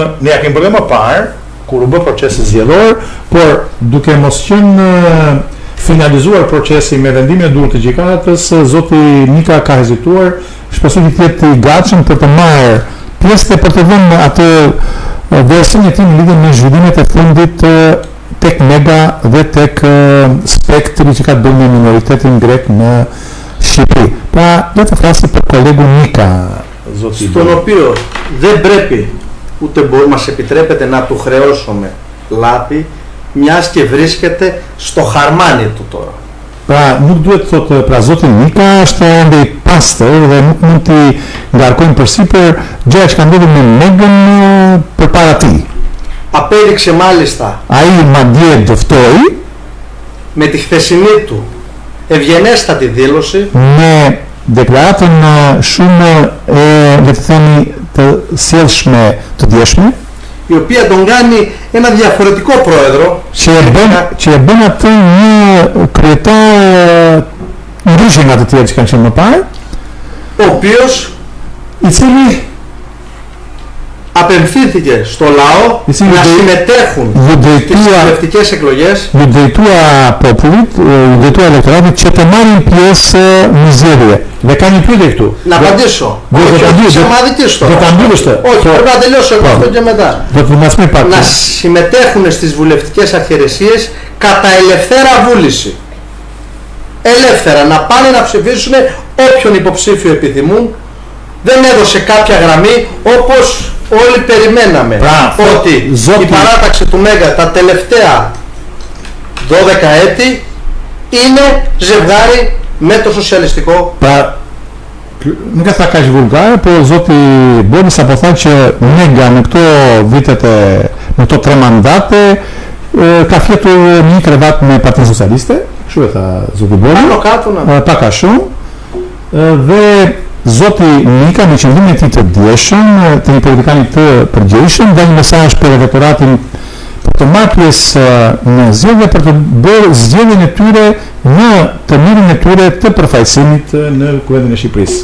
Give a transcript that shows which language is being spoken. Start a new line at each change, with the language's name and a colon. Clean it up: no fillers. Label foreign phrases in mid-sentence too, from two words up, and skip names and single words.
Albanian: ne ja kemi bërë më parë kur u bë procesi zgjedhor, por duke mos qenë finalizuar procesi me vendimin e dur të gjykatës, zoti Nika ka hezituar, shpresoj të jetë i gatshëm për të marrë pjesë për të dhënë atë versionin e tij në lidhje me zhvillimet e fundit tek Mega dhe tek spektri që ka të bëjë me minoritetin grek në Shqipëri. Pra, do të flasim për kolegun Nika, zoti.
Greek: Στον οποίο δεν πρέπει ούτε μας επιτρέπεται να του χρεώσουμε λάθη, μιας και βρίσκεται στο χαρμάνι του τώρα.
Albanian: Pra, nuk duhet të thotë, pra zoti Nika është ende i pastër dhe nuk mund t'i ngarkojmë përsipër gjëra që kanë ndodhur me Megën përpara tij.
Greek: Απέδειξε μάλιστα
Albanian: Ai madje dëftoi
Greek: με τη χθεσινή του ευγενέστατη δήλωση
Albanian: me deklaratën shumë le të themi të sjellshme të djeshme,
Greek: η οποία τον κάνει ένα διαφορετικό πρόεδρο,
Albanian: që e bën atë një kryetar ndryshe nga të tjerë që kanë qenë më parë,
Greek: ο οποίος
Albanian: i cili
Greek: απευθύνθηκε στο λαό να συμμετέχουν στις βουλευτικές εκλογές,
Albanian: ju drejtua popullit, ju drejtua elektoratit që të marrin pjesë në zgjedhje. Dhe ka një pyetje këtu.
Greek: Να απαντήσω.
Albanian: Do ta mbyllish të.
Greek: Όχι, πρέπει να τελειώσω εγώ αυτό και μετά.
Albanian: Do të mas më pak.
Greek: Να συμμετέχουν στις βουλευτικές αρχαιρεσίες κατά ελευθέρα βούληση. Ελεύθερα να πάνε να ψηφίσουν όποιον υποψήφιο επιθυμούν. Δεν έδωσε κάποια γραμμή όπως όλοι περιμέναμε ότι η παράταξη του Μέγα τα τελευταία 12 έτη είναι ζευγάρι με το σοσιαλιστικό.
Albanian: Nuk e tha kaq vulgare, po zoti Boli sapo tha që Mega në këto vitet në këto 3 mandate ka fjetur një krevat me Partinë Socialiste, kështu e tha zoti Boli. Pak a shumë. Dhe zoti Nika me qëllimin e tij të djeshëm, të një politikani të përgjegjshëm, dha një mesazh për elektoratin për të marrë pjesë në zgjedhje, për të bërë zgjedhjen e tyre në të mirën e tyre të përfaqësimit në Kuvendin e Shqipërisë.